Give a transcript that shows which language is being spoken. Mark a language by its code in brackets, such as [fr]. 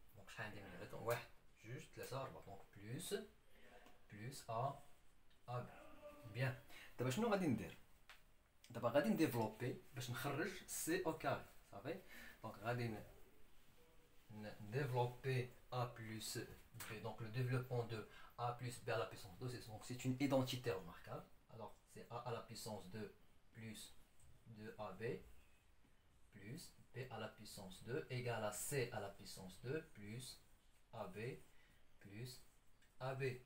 [fr] Donc je vais dire juste les arbres, donc plus A, B. Bien. [ar] دابا شنو غادي ندير؟ دابا دابا غادي نديفلوبي باش نخرج [fr] سي او كاري [ar] صافي. [fr] دونك [ar] غادي [fr] développer a plus b. Donc le développement de a plus b à la puissance 2, c'est une identité remarquable. Alors c'est a à la puissance 2 plus 2ab plus b à la puissance 2 égale à c à la puissance 2 plus ab plus ab.